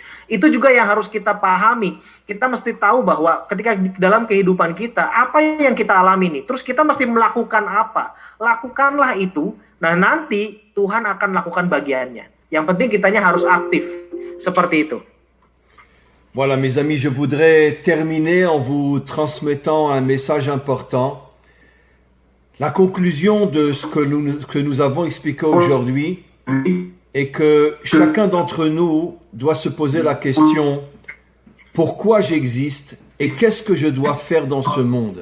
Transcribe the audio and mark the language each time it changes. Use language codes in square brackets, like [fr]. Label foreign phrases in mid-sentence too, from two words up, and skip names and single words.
[id] Itu juga yang harus kita pahami. Kita mesti tahu bahwa ketika dalam kehidupan kita apa yang kita alami nih, terus kita mesti melakukan apa? Lakukanlah itu. Nah, nanti Tuhan akan lakukan bagiannya. Yang penting kitanya harus aktif seperti itu. [fr] Voilà, mes amis, je voudrais terminer en vous transmettant un message important. La conclusion de ce que nous avons expliqué aujourd'hui est que chacun d'entre nous doit se poser la question « Pourquoi j'existe et qu'est-ce que je dois faire dans ce monde?